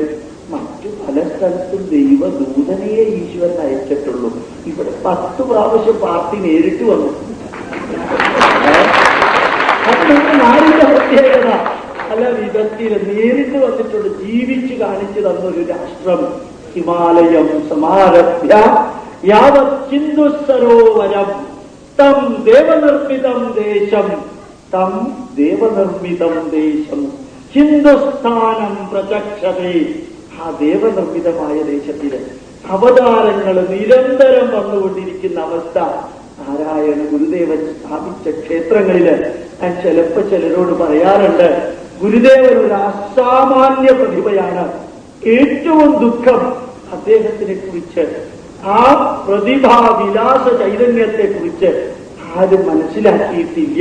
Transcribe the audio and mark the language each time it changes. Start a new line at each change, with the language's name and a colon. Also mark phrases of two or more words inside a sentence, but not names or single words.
Malayalam: മറ്റു പല സ്ഥലത്തും ദൈവദൂതനെയെ ഈശ്വരൻ അയച്ചിട്ടുള്ളൂ. ഇവിടെ 10 പ്രാവശ്യം പാർട്ടി നേരിട്ട് വന്നു. നാടിന്റെ പ്രത്യേകത പല വിധത്തിൽ നേരിട്ട് വന്നിട്ടുണ്ട്. ജീവിച്ചു കാണിച്ചു തന്നൊരു രാഷ്ട്രം.
Sanskrit: ഹിമാലയം സമാരഭ്യ യാവത് സിന്ധു സരോവരം തം ദേവനിർമ്മിതം ദേശം തം ദേവനിർമ്മിതം ദേശം ഹിന്ദുസ്ഥാനം പ്രചക്ഷതേ.
Malayalam: ആ ദേവനിർമ്മിതമായ ദേശത്തില് അവതാരങ്ങൾ നിരന്തരം വന്നുകൊണ്ടിരിക്കുന്ന അവസ്ഥ. നാരായണ ഗുരുദേവൻ സ്ഥാപിച്ച ക്ഷേത്രങ്ങളില് ഞാൻ ചിലരോട് പറയാറുണ്ട്, ഗുരുദേവൻ ഒരു അസാമാന്യ പ്രതിഭയാണ്. ഏറ്റവും ദുഃഖം അദ്ദേഹത്തിനെ കുറിച്ച്, ആ പ്രതിഭാവിലാസ ചൈതന്യത്തെ കുറിച്ച് ആരും മനസ്സിലാക്കിയിട്ടില്ല.